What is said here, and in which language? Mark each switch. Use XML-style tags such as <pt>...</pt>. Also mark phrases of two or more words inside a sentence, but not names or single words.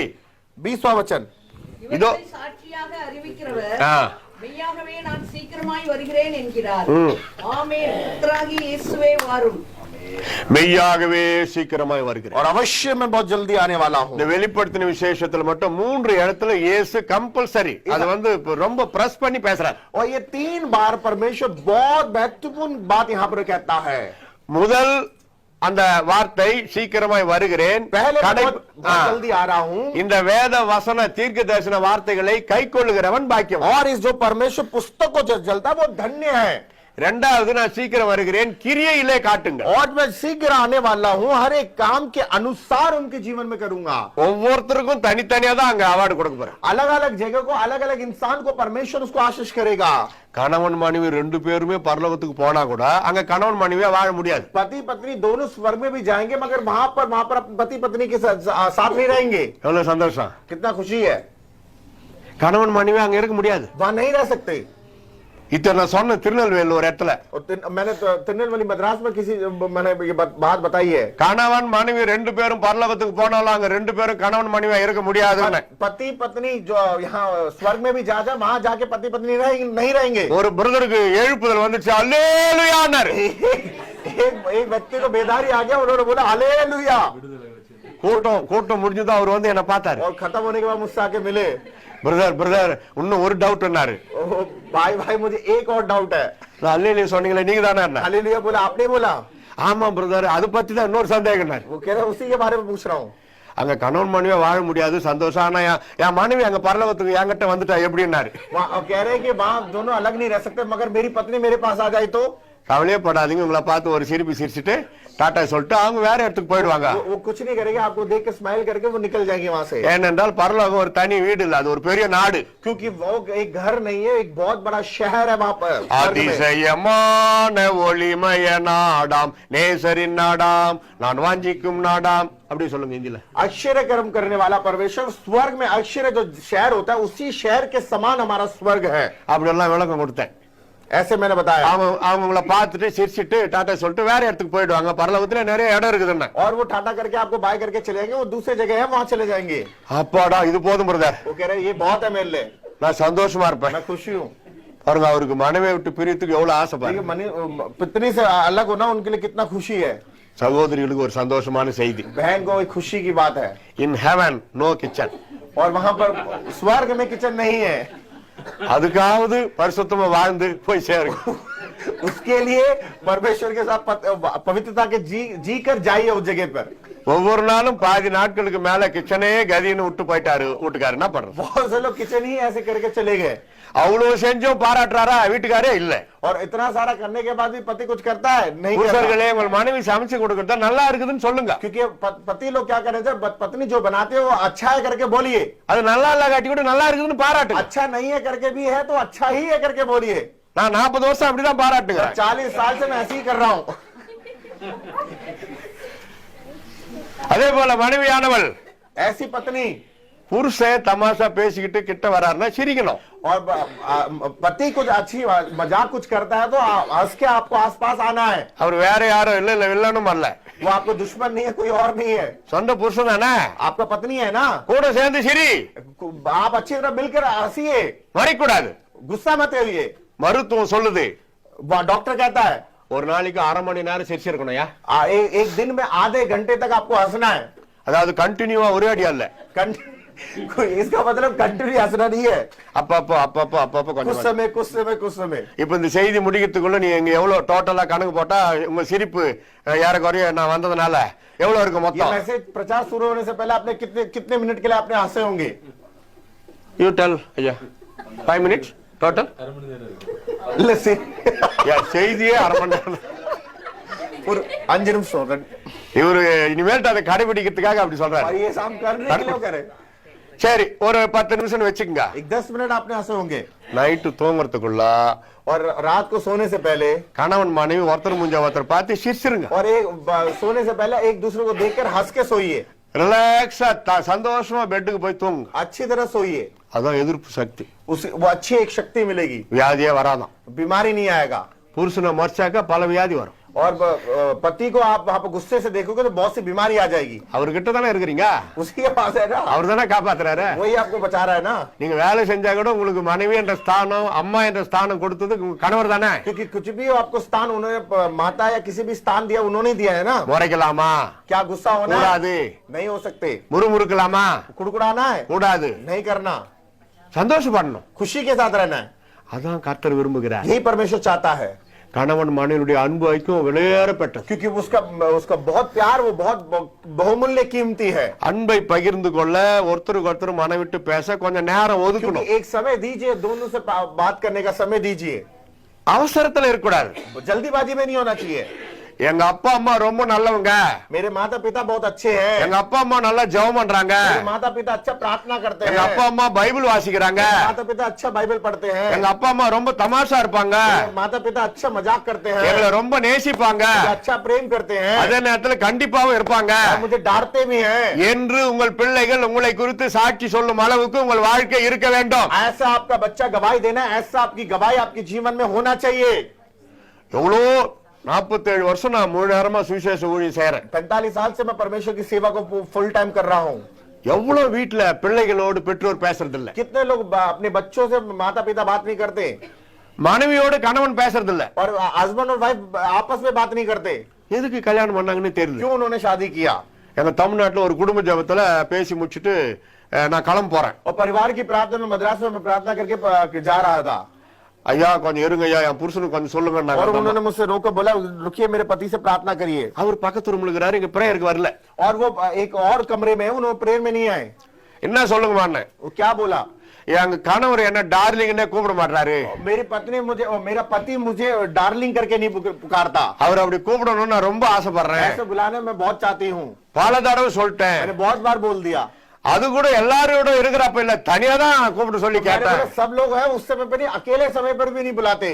<hi>20वां वचन.</hi> <ta>இதோ இவற்றை சாட்சியாக அறிவிக்கிறவர் ஆ, மெய்யாகவே நான் சீக்கிரமாய் வருகிறேன் என்கிறார். ஆமென். கர்த்தராகிய இயேசுவே வாரும். மெய்யாகவே சீக்கிரமாய் வருகிறேன்.</ta> <hi>और अवश्य मैं बहुत जल्दी आने वाला हूं.</hi> <ta>இந்த வெளிப்படுத்தின விசேஷத்துல மட்டும் 3 இடத்துல இயேசு கம்பல்சரி அது வந்து ரொம்ப பிரஸ் பண்ணி பேசுறாரு.</ta> <hi>और ये 3 बार परमेश्वर बहुत महत्वपूर्ण बात यहाँ पर कहता है.</hi> <ta>முதல் அந்த வார்த்தை சீக்கிரமாய் வருகிறேன்</ta> <hi>पहले</hi> <ta>கடை-</ta> <hi>बहुत जल्दी आ रहा हूं।</hi> <ta>இந்த வேத வசன தீர்க்க தரிசன வார்த்தைகளை கைக்கொள்ளுகிறவன் பாக்கியம்.</ta> <hi>और इस जो परमेश्वर पुस्तक को जो जलता है वो धन्य है।</hi> <ta>இரண்டாவது, நான் சீக்கிரம் வருகிறேன், கிரியையிலே காட்டுங்க.</ta> <hi>और मैं शीघ्र आने वाला हूं, हर एक काम के अनुसार उनके जीवन में करूंगा।</hi> <ta>ஒவ்வொருத்தருக்கும் தனித்தனியா தான் அங்க அவார்டு கொடுக்க போறேன்.</ta> <hi>अलग अलग जगह को अलग अलग इंसान को परमेश्वर उसको आशीष करेगा।</hi> <ta>கணவன் மனைவி ரெண்டு பேருமே பரலோகத்துக்கு போனா கூட அங்க கணவன் மனைவியா வாழ முடியாது.</ta> <hi>पति पत्नी दोनों स्वर्ग में भी जाएंगे, मगर वहां पर पति पत्नी के साथ नहीं रहेंगे।</hi> <ta>எவ்வளவு சந்தோஷம்.</ta> <hi>कितना खुशी है।</hi> <ta>கணவன் மனைவி அங்க இருக்க முடியாது.</ta> <hi>वहां नहीं रह सकते।</hi> <ta>இத்தனை நான் சொன்ன திருநெல்வேலி ஒரு இடத்துல</ta> <hi>मैंने तिरुनेलवेली मद्रास में किसी मैंने ये बात बताई है।</hi> <ta>கணவன் மனைவி ரெண்டு பேரும் பரலோகத்துக்கு போனாலும் அங்க ரெண்டு பேரும் கணவன் மனைவியா இருக்க முடியாதுன்னு</ta> <hi>पति पत्नी जो यहाँ स्वर्ग में भी जा वहां जाके पति पत्नी नहीं रहेंगे।</hi> <ta>ஒரு பிரதருக்கு எழுப்புதல் வந்துச்சு, அல்லேலூயான்னாரு.</ta> <hi>एक व्यक्ति को बेदारी आ गया, उन्होंने बोला हालेलुया।</hi> <ta>கூட்டம் முடிஞ்சதும் அவர் வந்து என்ன பார்த்தாரு.</ta> <hi>और खत्म होने के बाद मुझसे आके मिले,</hi> <ta>பிரதர் இன்னும் ஒரு டவுட்னாரு.</ta> <hi>भाई मुझे एक और डाउट है।</hi> <ta>அல்லேலூயா சொன்னீங்களே நீங்க தானே?</ta> <hi>हालेलुया बोला, आपने बोला?</hi> <ta>ஆமா பிரதர், அது பத்தி தான் இன்னொரு சந்தேகம்னாரு.</ta> <hi>वो कह रहा उसी के बारे में पूछ रहा हूँ।</hi> <ta>அங்க கணவன் மனைவியா வாழ முடியாது, சந்தோஷம். ஆனா என் மனைவி அங்க பரலோகத்துக்கு என்கிட்ட வந்துட்டா எப்படின்னாரு.</ta> <hi>वहाँ कह रहे हैं कि वहाँ दोनों अलग नहीं रह सकते, मगर मेरी पत्नी मेरे पास आ जाए तो?</hi> <ta>கவலையே படாதீங்க, உங்களை பார்த்து ஒரு சிரிப்பு சிரிச்சுட்டு டாட்டா சொல்லிட்டு அவங்க வேற இடத்துக்கு போயிடுவாங்க.</ta> <hi>वो कुछ नहीं करेगा, आपको देख के स्माइल करके वो निकल जाएंगे वहाँ से।</hi> <ta>ஏனென்றால் பரலோகம் ஒரு தனி வீடு இல்ல, அது ஒரு பெரிய நாடு.</ta> <hi>क्योंकि वो एक घर नहीं है, एक बहुत बड़ा शहर है वहाँ पर।</hi> <ta>அதிசயமான ஒளிமய நாடாம், நேசரின் நாடாம், நான் வாஞ்சிக்கும் நாடாம், அப்படி சொல்லுங்க ஹிந்தில.</ta> <hi>आश्चर्य कर्म करने वाला परमेश्वर, स्वर्ग में आश्चर्य जो शहर होता है उसी शहर के समान हमारा स्वर्ग है।</hi> <ta>அப்படி எல்லாம் விளக்கம் கொடுத்தேன்.</ta> <hi>ऐसे मैंने बताया।</hi> <ta>அவங்க உங்களை பார்த்துட்டு சிரிச்சிட்டு டாட்டா சொல்லிட்டு வேற இடத்துக்கு போயிடுவாங்க. பரலோகத்துல நிறைய இடம் இருக்குதுன்னா</ta> <hi>और वो टाटा करके आपको बाय करके चले जाएंगे, वो दूसरे जगह है वहां चले जाएंगे।</hi> <ta>அப்பாடா இது போதும் பிரதர்,</ta> <hi>वो कह रहे ये बहुत है मेरे लिए,</hi> <ta>நான் சந்தோஷமா இருப்பேன்.</ta> <hi>मैं खुशी हूँ।</hi> <ta>பாருங்க, அவருக்கு மனைவியை விட்டு பிரித்துக்கு எவ்வளவு ஆசை பாருங்க.</ta> <hi>पत्नी से अलग होना उनके लिए कितना खुशी है।</hi> <ta>சகோதரிகளுக்கு ஒரு சந்தோஷமான செய்தி.</ta> <hi>बहन को एक खुशी की बात है।</hi> <en>In heaven no kitchen.</en> <hi>और वहां पर स्वर्ग में किचन नहीं है।</hi> <ta>அதுக்காவது பரிசுத்தமா வாழ்ந்து போய் சேருங்க.</ta> <hi>उसके लिए परमेश्वर के साथ पवित्रता के जी कर जाइए उस जगह पर।</hi> <ta>ஒவ்வொரு நாளும் பாதி நாட்களுக்கு மேல கிச்சனே கதின்னு விட்டு போயிட்டாரு வீட்டுக்காரு. என்ன பண்றது?</ta> <hi>बहुत से लोग किचन ही ऐसे करके चले गए।</hi> <ta>அவ்வளவு செஞ்சும் பாராட்டுறாரா வீட்டுக்காரே இல்ல.</ta> <hi>और इतना सारा करने के बाद भी पति कुछ करता है नहीं करता।</hi> <ta>புருஷர்களே, உங்கள் மனைவி சமைச்சு கொடுக்கறதா நல்லா இருக்குதுன்னு சொல்லுங்க.</ta> <hi>क्योंकि पति लोग क्या करें, जब पत्नी जो बनाते हैं वो अच्छा है करके बोलिए।</hi> <ta>அது நல்லா இல்ல காட்டி கூட நல்லா இருக்குதுன்னு பாராட்டுங்க.</ta> <hi>अच्छा नहीं है करके भी है तो अच्छा ही है करके बोलिए।</hi> <ta>நான் 40 வருஷம் அப்படிதான் பாராட்டுங்க.</ta> <hi>40 साल से मैं ऐसे ही कर रहा हूँ।</hi> <ta>அதே போல மனைவியானவள்,</ta> <hi>ऐसी पत्नी,</hi> <ta>புருஷன் தமாஷா பேசிக்கிட்டு கிட்ட வராருன்னா சிரிக்கணும்.</ta> <hi>और पति कुछ अच्छी मजाक कुछ करता है तो हंस के आपको आसपास आना है।</hi> <ta>அவர் வேற யாரும் இல்ல வில்லனும் அல்ல,</ta> <hi>वो आपको दुश्मन नहीं है, कोई और नहीं है,</hi> <ta>சொந்த புருஷன் தானே.</ta> <hi>आपका पत्नी है ना।</hi> <ta>கூட சேர்ந்து சிரி,</ta> <hi>आप अच्छी तरह मिलकर हंसिए,</hi> <ta>மறைக்கூடாது.</ta> <hi>गुस्सा मत होइए।</hi> <ta>மருத்துவம் சொல்லுது,</ta> <hi>डॉक्टर कहता है</hi> <ta>ஒரு நாளைக்கு அரை மணி நேரம் சிரிச்சிருக்கணும்யா.</ta> <hi>एक दिन में आधे घंटे तक आपको हंसना है।</hi> <ta>அதாவது கண்டினியூவா ஒரே அடியா இல்ல.</ta> <hi>इसका मतलब कंटिन्यू हंसना नहीं है,</hi> <ta>அப்பப்போ</ta> <hi>कुछ</hi> <ta>கொஞ்சம்.</ta> <hi>समय कुछ समय कुछ समय।</hi> <ta>இப்ப இந்த செய்தி முடிக்கிறதுக்குள்ள நீ எங்க எவ்வளவு டோட்டலா கணக்கு போட்டா உங்க சிரிப்பு ஏறக்குறைய நான் வந்ததுனால எவ்வளவு இருக்கு</ta> <hi>ये</hi> <ta>மொத்தம்?</ta> <hi>मैसेज प्रचार शुरू होने से पहले आपने कितने मिनट के लिए आपने हंसे होंगे?</hi> <en>You tell ஐயா. 5 minutes டோட்டல்.</en> <ta>செய்தியே அரை மணி நேரம். ஒரு 5 நிமிஷம்। இவரு இனிமேல் அதை கடைபிடிக்கிறதுக்காக அப்படி சொல்றாரு.</ta> <hi>और ये शाम करने के लिए करे।</hi> <ta>சரி, ஒரு 10 நிமிஷம் வச்சுக்கங்க.</ta> <hi>10 मिनट आपने हंसे होंगे।</hi> <ta>நைட்டு தூங்குறதுக்குள்ள</ta> <hi>और रात को सोने से पहले</hi> <ta>கணவன் மனைவி ஒருத்தர் முஞ்ச ஒருத்தர் பார்த்து சிரிச்சிருங்க.</ta> <hi>और सोने से पहले एक दूसरे को देखकर हंस के सोइए।</hi> <ta>ரிலாக்ஸா சந்தோஷமா பெட்டுக்கு போய் தூங்குங்க.</ta> <hi>अच्छी तरह सोइए,</hi> <ta>அதான் எதிர்ப்பு சக்தி.</ta> <hi>वो अच्छी एक शक्ति मिलेगी,</hi> <ta>வியாதியே வராதான்.</ta> <hi>बीमारी नहीं आएगा।</hi> <ta>புருஷனை மறைச்சாக்கா பல வியாதி வரும்.</ta> <hi>और पति को आप वहां पर गुस्से से देखोगे तो बहुत सी बीमारी आ जाएगी।</hi> <ta>அவர்கிட்ட தானே இருக்கிறீங்க,</ta> <hi>उसी के पास है ना,</hi> <ta>அவர் தானே காப்பாத்துறாரு.</ta> <hi>वही आपको बचा रहा है ना।</hi> <ta>நீங்க வேலை செஞ்சா கூட உங்களுக்கு மனைவி என்ற ஸ்தானம், அம்மா என்ற ஸ்தானம் கொடுத்தது உங்க கணவர் தானே.</ta> <hi>क्योंकि कुछ भी आपको स्थान उन्होंने, माता या किसी भी स्थान दिया उन्होंने दिया है ना।</hi> <ta>முறைக்கலாமா?</ta> <hi>क्या गुस्सा होना है?</hi> <ta>கூடாது.</ta> <hi>नहीं हो सकते।</hi> <ta>முறுமுறுக்கலாமா?</ta> <hi>कुड़कुड़ाना है?</hi> <ta>கூடாது.</ta> <hi>नहीं करना।</hi> <ta>சந்தோஷப்படணும்.</ta> <hi>खुशी के साथ रहना है।</hi> <ta>அதான் கர்த்தர் விரும்புகிறார்.</ta> <hi>यही परमेश्वर चाहता है।</hi> <ta>கணவன் மனைவியுடைய அன்பு ஐக்கியம் விலையேறப்பட்டது.</ta> <hi>क्योंकि उसका उसका बहुत प्यार, वो बहुत बहुमूल्य कीमती है.</hi> <ta>அன்பை பகிர்ந்து கொள்ள ஒருத்தருக்கு ஒருத்தர் மனவிட்டு பேச கொஞ்சம் நேரம்</ta> <hi>क्योंकि</hi> <ta>ஒதுக்கணும்.</ta> <hi>एक समय दीजिए, दोनों से बात करने का समय दीजिए.</hi> <ta>அவசரத்துல இருக்கக்கூடாது.</ta> <hi>जल्दीबाजी में नहीं होना चाहिए.</hi> <ta>எங்க அப்பா அம்மா ரொம்ப நல்லவங்க,</ta> <hi>मेरे माता पिता बहुत अच्छे हैं,</hi> <ta>எங்க அப்பா அம்மா நல்லா ஜெபம் பண்றாங்க,</ta> <hi>मेरे माता पिता अच्छा प्रार्थना करते</hi> <ta>எங்க</ta> <hi>हैं,</hi> <ta>அப்பா அம்மா பைபிள் வாசிக்கிறாங்க,</ta> <hi>माता पिता अच्छा बाइबल पढ़ते हैं,</hi> <ta>எங்க அப்பா அம்மா ரொம்ப தமாஷா இருப்பாங்க,</ta> <hi>माता पिता अच्छा मजाक करते हैं,</hi> <ta>எங்களை ரொம்ப நேசிப்பாங்க,</ta> <hi>अच्छा प्रेम करते हैं,</hi> <ta>அதே நேரத்துல கண்டிப்பாவும் இருப்பாங்க</ta> <hi>और मुझे डांटते भी हैं.</hi> <ta>என்று உங்கள் பிள்ளைகள் உங்களை குறித்து சாட்சி சொல்லும் அளவுக்கு உங்கள் வாழ்க்கை இருக்க வேண்டும்.</ta> <hi>ऐसा आपका बच्चा गवाही देना, ऐसा आपकी गवाही आपके जीवन में होना चाहिए.</hi> <ta>எவ்வளோ 47 வருஷம் நான் முழு நேரமா சுவிசேஷ ஊழியம் செய்யறேன்.</ta> <hi>45 साल से मैं परमेश्वर की सेवा को</hi> <en>full time</en> <hi>कर रहा हूँ.</hi> <ta>எவ்வளவு வீட்டுல பிள்ளைகளோடு பெற்றோர் பேசுறது இல்ல,</ta> <hi>कितने लोग अपने बच्चों से माता पिता बात नहीं करते,</hi> <ta>மனைவியோடு கணவன் பேசுறது இல்ல.</ta> <hi>और हस्बैंड और वाइफ आपस में बात नहीं करते.</hi> <ta>எதுக்கு கல்யாணம் பண்ணாங்கன்னு தெரியல.</ta> <hi>क्यों उन्होंने शादी किया?</hi> <ta>எங்க தமிழ்நாட்டுல ஒரு குடும்ப ஜெபத்துல பேசி முடிச்சிட்டு நான் கிளம்ப போறேன்.</ta> <hi>और परिवार की प्रार्थना में मद्रास में प्रार्थना करके जा रहा था.</hi> <ta>ஐயா கொஞ்சம் இருங்க ஐயா, என் புருஷனுக்கு கொஞ்சம் சொல்லுங்க.</ta> <hi>और उन्होंने मुझसे रोको, बोला रुकिए, मेरे पति से प्रार्थना करिए.</hi> <ta>அவர் பக்கத்து ரூம்ல இருக்கிறாரு, இங்க பிரேயருக்கு வரல.</ta> <hi>और वो एक और कमरे में, उन्होंने प्रेयर में नहीं आए.</hi> <ta>என்ன சொல்லுங்க माने?</ta> <hi>वो क्या बोला?</hi> <ta>எங்க கணவர் என்ன டார்லிங்னே கூப்பிட மாட்டாரு.</ta> <hi>मेरी पत्नी मुझे, मेरा पति मुझे डार्लिंग करके नहीं पुकारता.</hi> <ta>அவர் அப்படி கூப்பிடணும்னு நான் ரொம்ப ஆசைப்படுறேன்.</ta> <hi>ऐसे बुलाने में बहुत चाहती हूँ.</hi> <ta>பல தடவை சொல்லிட்டேன்.</ta> <hi>मैंने बहुत बार बोल दिया.</hi> <ta>அது கூட எல்லாரோட இருக்கிறப்ப இல்ல, தனியா தான் கூப்பிட்டு சொல்லி கேட்டேன்.</ta> <hi>सब लोग हैं उस समय पर नहीं, अकेले समय पर भी नहीं बुलाते.</hi>